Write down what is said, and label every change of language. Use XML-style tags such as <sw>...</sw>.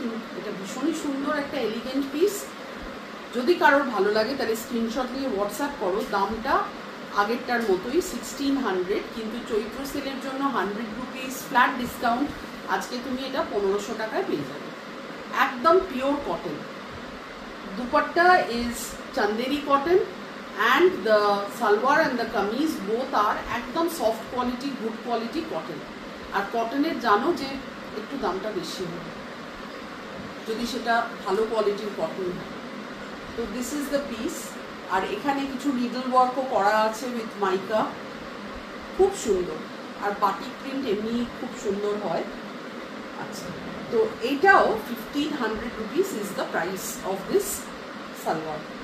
<bn>কিন্তু এটা ভীষণই সুন্দর একটা এলিগেন্ট পিস। যদি কারোর ভালো লাগে তাহলে স্ক্রিনশট নিয়ে হোয়াটসঅ্যাপ করো। দামটা আগেরটার মতোই 1600, কিন্তু চৈত্র সেলের জন্য 100 রুপিস ফ্ল্যাট ডিসকাউন্ট। আজকে তুমি এটা 1500 টাকায় পেয়ে যাবে, একদম pure cotton.</bn> <en>Dupatta is Chanderi cotton and the salwar and the kameez both are একদম soft quality, good quality cotton.</en> <bn>আর কটনের জানো যে একটু দামটা বেশি হবে যদি সেটা ভালো কোয়ালিটির কটন হয়। তো</bn> <en>This is the piece.</en> <bn>আর এখানে কিছু নিডল ওয়ার্কও করা আছে</bn> <en>with mica,</en> <bn>খুব সুন্দর। আর বাটিক প্রিন্ট এমনি খুব সুন্দর হয়। আচ্ছা, তো এইটাও</bn> <en>1500 rupees is the price of this salwar.</en>